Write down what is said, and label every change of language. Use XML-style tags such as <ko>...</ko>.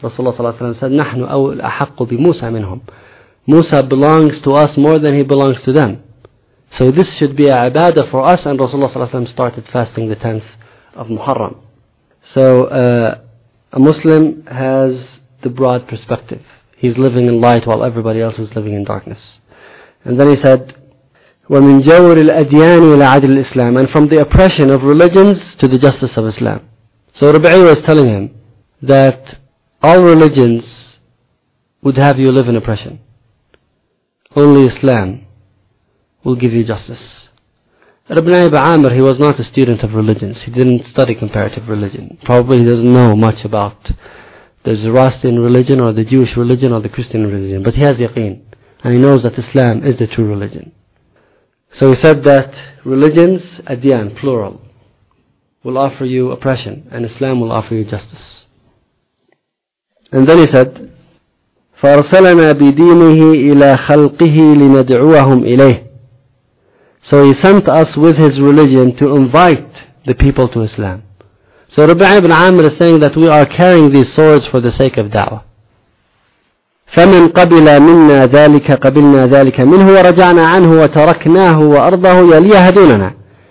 <en>Rasulullah sallallahu alayhi wa sallam said,</en> <ar>نَحْنُ أَوْلَى الْأَحَقُّ بِمُوسَى مِنْهُمْ.</ar> <en>Musa belongs to us more than he belongs to them. So this should be a ibadah for us, and Rasulullah ﷺ started fasting the 10th of Muharram. So a Muslim has the broad perspective. He's living in light while everybody else is living in darkness. And then he said,</en> <ar>وَمِنْ جَوْرِ الْأَدْيَانِ لَعَدِ الْإِسْلَامِ.</ar> <en>And from the oppression of religions to the justice of Islam. So Rabi'i was telling him that all religions would have you live in oppression. Only Islam will give you justice. Ibn Abi Amr, he was not a student of religions. He didn't study comparative religion. Probably he doesn't know much about the Zoroastrian religion or the Jewish religion or the Christian religion. But he has yaqeen. And he knows that Islam is the true religion. So he said that religions, adyan, plural, will offer you oppression and Islam will offer you justice. And then he said,</en> <ar>فَأَرْسَلَنَا بِدِينِهِ إِلَى خَلْقِهِ لِنَدْعُوَهُمْ إِلَيْهِ.</ar> <en>So he sent us with his religion to invite the people to Islam. So Rabi' ibn Amr is saying that we are carrying these swords for the sake of da'wah.</en> <ar>فَمَنْ قَبِلَ مِنَّا ذَلِكَ قَبِلْنَا ذَلِكَ مِنْهُ وَرَجَعْنَا عَنْهُ وَتَرَكْنَاهُ وَأَرْضَهُ يَلِيَهَدُونَنَا.</ar>